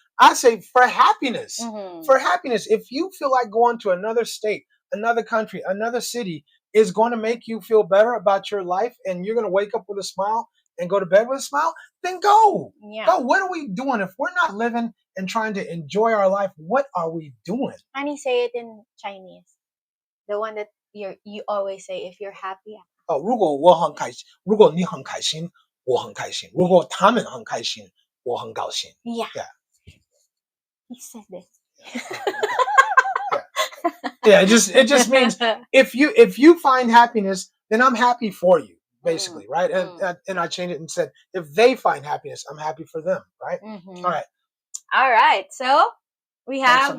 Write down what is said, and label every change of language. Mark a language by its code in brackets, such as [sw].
[en] I say for happiness. For happiness. If you feel like going to another state, another country, another city is going to make you feel better about your life, and you're going to wake up with a smile and go to bed with a smile, then go. Yeah. Go. What are we doing? If we're not living and trying to enjoy our life, what are we doing? Honey, say it in Chinese. The one that you always say, if you're happy. [zh] 如果我很开心，如果你很开心，我很开心。如果他们很开心，我很高兴。 [en] Yeah. Yeah. He said this. Yeah, it just means if you find happiness, then I'm happy for you, basically, right? And I changed it and said, if they find happiness, I'm happy for them, right? All right. So we have